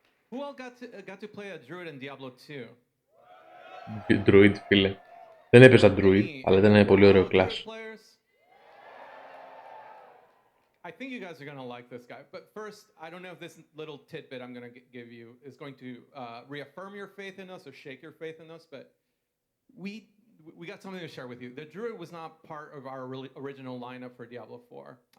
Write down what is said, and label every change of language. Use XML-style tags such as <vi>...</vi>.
<en>Who all got to play a druid in Diablo 2?</en> <el>Druid, φίλε. Δεν έπαιζα druid, αλλά ήταν ένα πολύ ωραίο class.</el> <en>I think you guys are going to like this guy. But first, I don't know if this little tidbit I'm going to give you is going to reaffirm your faith in us or shake your faith in us, but we got something to share with you. The druid was not part of our original lineup for Diablo 4.</en>